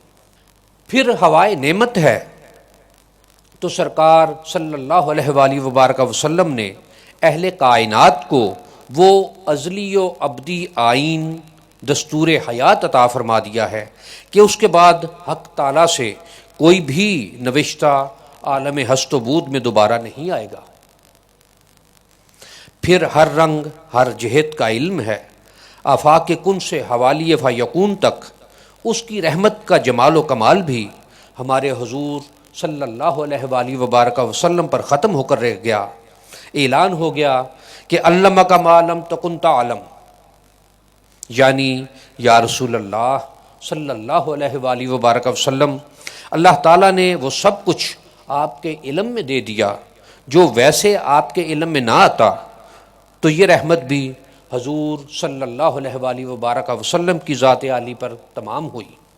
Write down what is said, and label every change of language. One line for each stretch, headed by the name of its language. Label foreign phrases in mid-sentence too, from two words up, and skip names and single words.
Urdu: پھر ہوائے نعمت ہے تو سرکار
Arabic: صلی اللہ علیہ وآلہ وبارک وسلم
Urdu: نے اہل کائنات کو وہ ازلی و ابدی آئین دستور حیات عطا فرما دیا ہے کہ اس کے بعد حق تعالیٰ سے کوئی بھی نوشتہ عالم ہست و بود میں دوبارہ نہیں آئے گا۔ پھر ہر رنگ ہر جہت کا علم ہے، آفاق کن سے حوالی فیکون تک اس کی رحمت کا جمال و کمال بھی ہمارے حضور
Arabic: صلی اللہ علیہ وآلہ وبارک وسلم
Urdu: پر ختم ہو کر رہ گیا۔ اعلان ہو گیا کہ
Arabic: علمک ما لم تکن تعلم،
Urdu: یعنی
Arabic: یا رسول اللہ صلی اللہ علیہ وآلہ وبارک وسلم،
Urdu: اللہ تعالیٰ نے وہ سب کچھ آپ کے علم میں دے دیا جو ویسے آپ کے علم میں نہ آتا، تو یہ رحمت بھی حضور
Arabic: صلی اللہ علیہ وآلہ وبارک وسلم
Urdu: کی ذات عالی پر تمام ہوئی۔